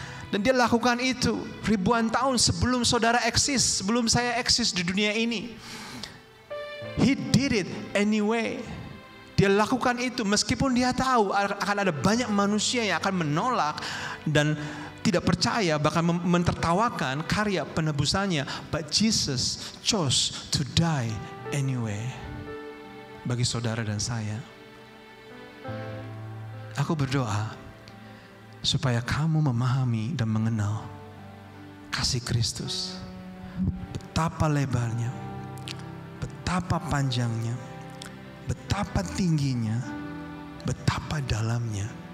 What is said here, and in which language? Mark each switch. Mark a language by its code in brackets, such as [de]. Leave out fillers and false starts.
[id] Dan dia lakukan itu ribuan tahun sebelum saudara eksis, sebelum saya eksis di dunia ini. [en] He did it anyway. [id] Dia lakukan itu meskipun dia tahu akan ada banyak manusia yang akan menolak dan tidak percaya, bahkan mentertawakan karya penebusannya. [en] But Jesus chose to die anyway. [id] Bagi saudara dan saya. Aku berdoa supaya kamu memahami dan mengenal kasih Kristus. Betapa lebarnya, betapa panjangnya, betapa tingginya, betapa dalamnya.